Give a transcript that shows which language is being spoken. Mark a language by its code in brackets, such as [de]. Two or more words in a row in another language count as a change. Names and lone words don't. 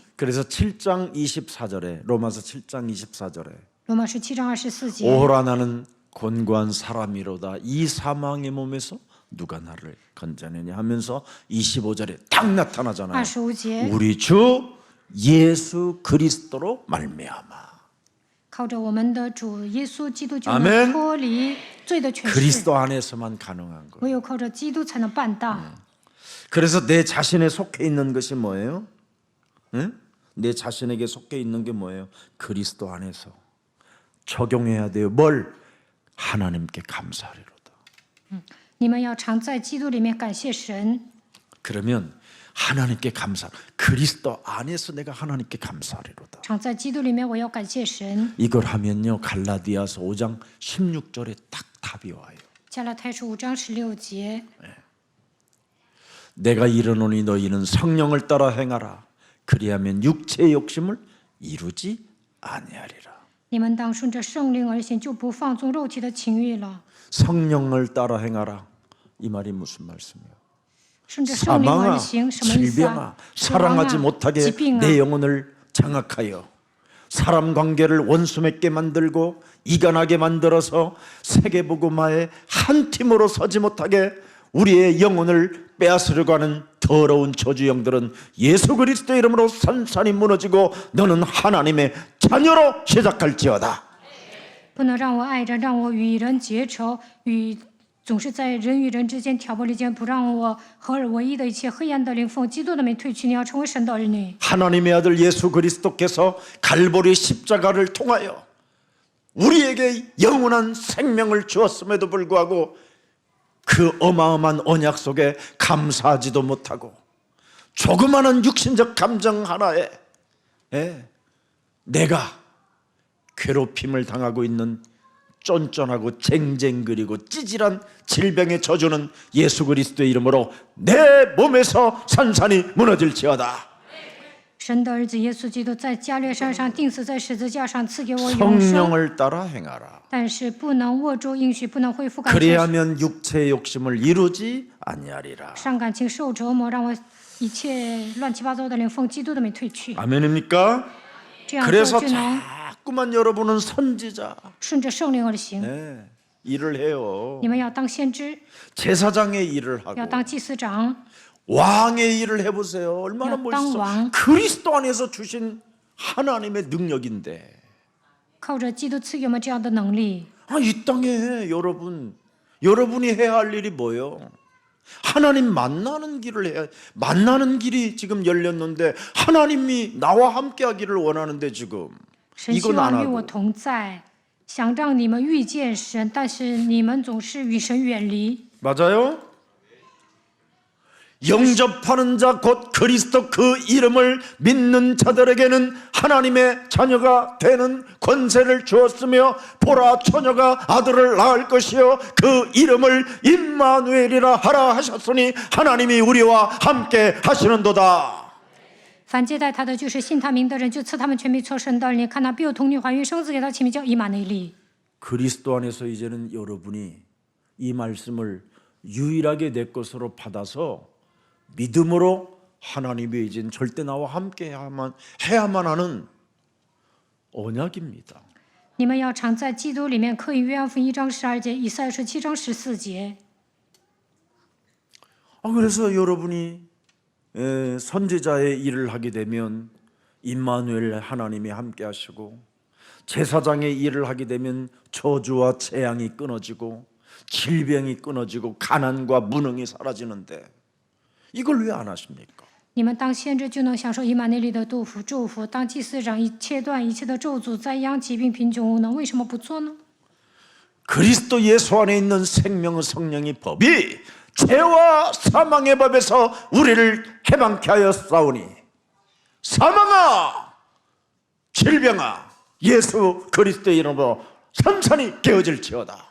[ko] 그래서 7장 24절에 로마서 7장 24절에 [zh] 罗马书7章24节， [ko] 오호라 나는 곤고한 사람이로다. 이 사망의 몸에서 누가 나를 건져내냐 하면서 25절에 딱 나타나잖아요. [zh] 25节， [ko] 우리 주 예수 그리스도로 말미암아. [zh] 靠着我们的主耶稣基督就 [ko] 아멘 [zh] 能脱离罪的权势， [ko] 그리스도 안에서만 가능한 거예요. [zh] 唯有靠着基督才能办到。 [ko] 그래서 내 자신에 속해 있는 것이 뭐예요? 응? 내 자신에게 속해 있는 게 뭐예요? 그리스도 안에서 적용해야 돼요. 뭘? 하나님께 감사하리로다. [zh] 你们要常在基督里面感谢神。 [ko] 그러면 하나님께 감사. 그리스도 안에서 내가 하나님께 감사하리로다. [zh] 常在基督里面，我要感谢神。 [ko] 이걸 하면요 갈라디아서 5장 16절에 딱 답이 와요. [zh] 加拉太书5章16节， [ko] 내가 이르노니 너희는 성령을 따라 행하라. 그리하면 육체의 욕심을 이루지 아니하리라. [zh] 你们当顺着圣灵而行，就不放纵肉体的情欲了。 [ko] 성령을 따라 행하라. 이 말이 무슨 말씀이에요? [zh] 顺着圣灵而 [ko] 사망아, [zh] 行，什么意思 [ko] 질병아, [zh] 啊？死亡 [ko] 사랑하지 [zh] 啊， [ko] 못하게 [zh] 疾病啊， [ko] 내 영혼을 장악하여 사람 관계를 원수 맺게 만들고 이간하게 만들어서 세계복음화의 한 팀으로 서지 못하게 우리의 영혼을 빼앗으려고 하는 더러운 저주영들은 예수 그리스도의 이름으로 산산이 무너지고 너는 하나님의 자녀로 시작할지어다. [zh] 不能让我爱人，让我与人结仇，总是在人与人之间挑拨离间，不让我合而为一的一切黑暗的灵奉基督的名退去。你要成为神的儿女。 [ko] 하나님의 아들 예수 그리스도께서 갈보리 십자가를 통하여 우리에게 영원한 생명을 주었음에도 불구하고 그 어마어마한 언약 속에 감사하지도 못하고 조그마한 육신적 감정 하나에 내가 괴롭힘을 당하고 있는 쫀쫀하고 쟁쟁그리고 찌질한 질병의 저주는 예수 그리스도의 이름으로 내 몸에서 산산이 무너질지어다. [zh] 神的儿子耶稣基督在加略山上钉死在十字架上，赐给我永生。 [ko] 성령을 따라 행하라. [zh] 但是不能握住应许，不能恢复感情， [ko] 그리하면 육체의 욕심을 이루지 아니하리라. [zh] 伤感情受折磨，让我一切乱七八糟的灵奉基督的名退去。 [ko] 아멘입니까? [zh] 这样 [ko] 그래서 [zh] 做就能 [ko] 자꾸만 여러분은 선지자 [zh] 顺着圣灵而行。 [ko] 일을 해요. [zh] 你们要当先知， [ko] 제사장의 일을 [zh] 要 [ko] 하고 [zh] 当祭司长， [ko] 왕의 일을 해보세요. 얼마나 야, 멋있어. 땅왕. 그리스도 안에서 주신 하나님의 능력인데 [zh] 靠着基督赐给我们这样的能力。 [ko] 이 땅에 여러분이 해야 할 일이 뭐예요? 하나님 만나는 길을 해야. 만나는 길이 지금 열렸는데 하나님이 나와 함께 하기를 원하는데 지금 [zh] 神希 [ko] 이건 안 [zh] 望与我 [ko] 하고 [zh] 同在，想让你们遇见神，但是你们总是与神远离。 [ko] 맞아요? 영접하는 자 곧 그리스도 그 이름을 믿는 자들에게는 하나님의 자녀가 되는 권세를 주었으며 보라 처녀가 아들을 낳을 것이요 그 이름을 임마누엘이라 하라 하셨으니 하나님이 우리와 함께 하시는도다. [zh] 凡接待他的，就是信他名的人，就赐他们权柄做神的儿女。看他必有童女怀孕生子，给他起名叫以马内利。 [ko] 그리스도 안에서 이제는 여러분이 이 말씀을 유일하게 내 것으로 받아서 믿음으로 하나님이 이젠 절대 나와 함께 해야만 하는 언약입니다. [zh] 你们要常在基督里面，可以约翰福音1章12节，以赛亚书7章14节。 [ko] 그래서 여러분이 선지자의 일을 하게 되면 임마누엘 하나님이 함께 하시고 제사장의 일을 하게 되면 저주와 재앙이 끊어지고 질병이 끊어지고 가난과 무능이 사라지는데 이걸 왜 안 하십니까? [zh] 你们当先知就能享受以马内利的祝福，当祭司长切断一切的咒诅、灾殃、疾病、贫穷、无能，为什么不做呢？ [ko] 그리스도 예수 안에 있는 생명의 성령의 법이 죄와 사망의 법에서 우리를 해방케 하여 싸우니 사망아 질병아 예수 그리스도의 이름으로 산산이 깨어질지어다.